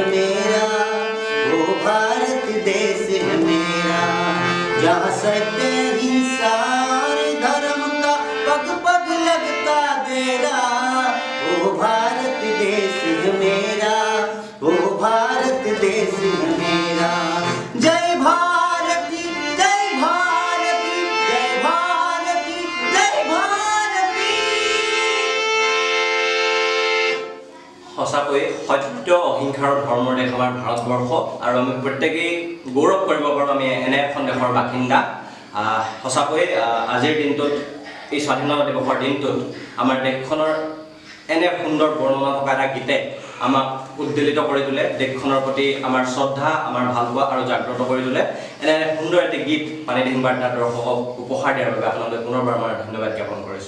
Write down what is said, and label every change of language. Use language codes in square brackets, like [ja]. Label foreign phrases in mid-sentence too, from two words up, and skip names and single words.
[hi] मेरा वो भारत देश है मेरा जहाँ सत्य हिंसा धर्म का पग पग लगता देरा वो भारत देश है मेरा वो भारत देश है मेरा जय भारती जय भारती जय भारती जय भारती [as] সঁচাকৈ সত্য অহিংসাৰ ধৰ্মৰ দেশ আমাৰ ভাৰতবৰ্ষ আৰু আমি প্ৰত্যেকেই গৌৰৱ কৰিব পাৰোঁ আমি এনে এখন দেশৰ বাসিন্দা সঁচাকৈ আজিৰ দিনটোত এই স্বাধীনতা দিৱসৰ দিনটোত আমাৰ দেশখনৰ এনে সুন্দৰ বৰ্ণনা থকা এটা গীতে আমাক উদ্বেলিত কৰি তোলে দেশখনৰ প্ৰতি আমাৰ শ্ৰদ্ধা আমাৰ ভালপোৱা আৰু জাগ্ৰত কৰি তোলে এনে সুন্দৰ এটি গীত পানী ডিং বাৰ্তাৰ দৰ্শকক উপহাৰ দিয়াৰ বাবে আপোনালোকে পুনৰবাৰ আমাৰ ধন্যবাদ জ্ঞাপন কৰিছোঁ